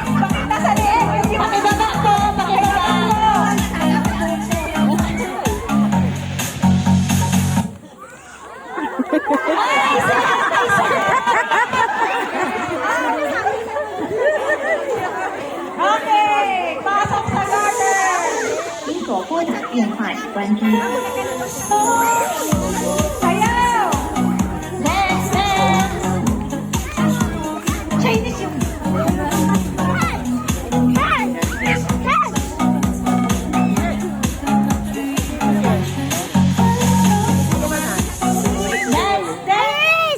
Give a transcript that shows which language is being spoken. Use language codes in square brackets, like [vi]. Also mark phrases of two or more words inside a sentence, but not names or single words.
[tl] Bakit nasa liig? Yung iba pakibaba ko. Pakibaba ko. Ay, okay, pasok sa garden. [zh] 您所拨打的电话已关机。 [tl] Sayaw! [en] Dance, dance! [tl] Chinese yung... [en] Dance, dance!